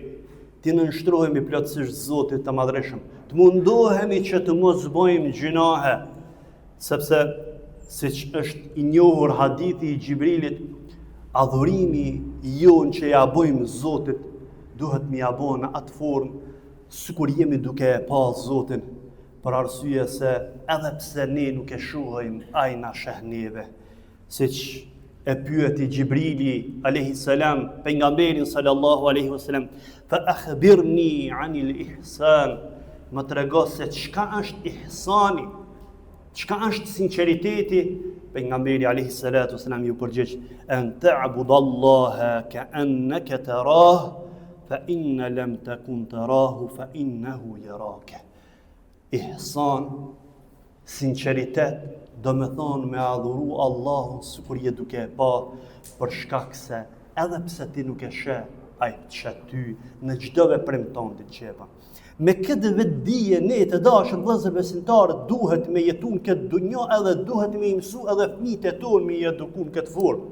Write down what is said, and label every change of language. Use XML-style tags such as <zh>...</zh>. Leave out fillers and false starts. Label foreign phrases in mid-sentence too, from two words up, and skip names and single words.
<sq>të nënshtrohemi plotësisht Zotit të Madhreshëm, të mundohemi që të mos bëjmë gjunahe, sepse siç është i njohur hadithi i Gjibrilit, adhurimi jon që ja bëjmë Zotit duhet me ja bëjmë në atë formë sikur jemi duke e pa Zotin, për arsye se edhe pse ne nuk e shohim, ai na sheh neve. Siç e pyeti Gjibrili</sq> <ar>عليه السلام</ar> <sq>pejgamberin</sq> <ar>صلى الله عليه وسلم, فأخبرني عن الإحسان,</ar> <sq>më trego se çka është ihsani, çka është sinqeriteti. Pejgamberi</sq> <ar>عليه الصلاة والسلام</ar> <sq>ju përgjigj,</sq> <ar>أن تعبد الله كأنك تراه فإن لم تكن تراه فإنه يراك.</ar> <sq>Ihsan, sinqeritet, do me thonë me adhuru Allahun sikur je duke e pa, për shkak se edhe pse ti nuk e sheh, ai të sheh ty në çdo veprim tonë të qepa. Me këtë vetdije ne të dashur vëllezër besimtarë duhet me jetu në këtë dunjë, edhe duhet me mësu edhe fëmijët e tonë me eduku në këtë formë.</sq>